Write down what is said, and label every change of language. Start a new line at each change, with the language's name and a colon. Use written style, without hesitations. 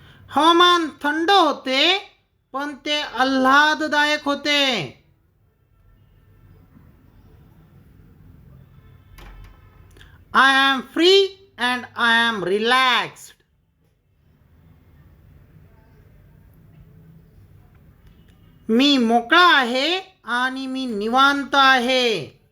Marathi: हवामान थंड होते, पण ते आल्हाददायक होते.
English: I am free and I am relaxed.
Marathi: मी मोकळा आहे आणि मी निवांत आहे.